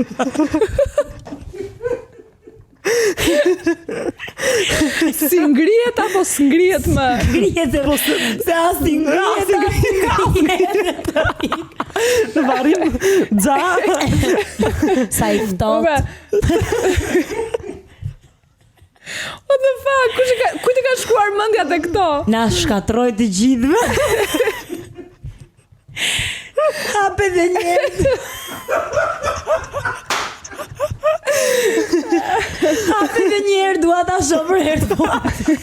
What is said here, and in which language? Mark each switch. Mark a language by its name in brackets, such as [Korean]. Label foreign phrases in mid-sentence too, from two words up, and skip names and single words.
[Albanian] Si ngrihet apo s'ngrihet më? Ngrihet po se as ti ngrihet. Në varrim xa. Sa i ftohtë. [English] What the fuck? [Albanian] Kujt i ka shkuar mendja te këto? Na shkatroj të gjithëve. Hape dhe njerë. Hape dhe njerë, dua ta shoh për herë të parë.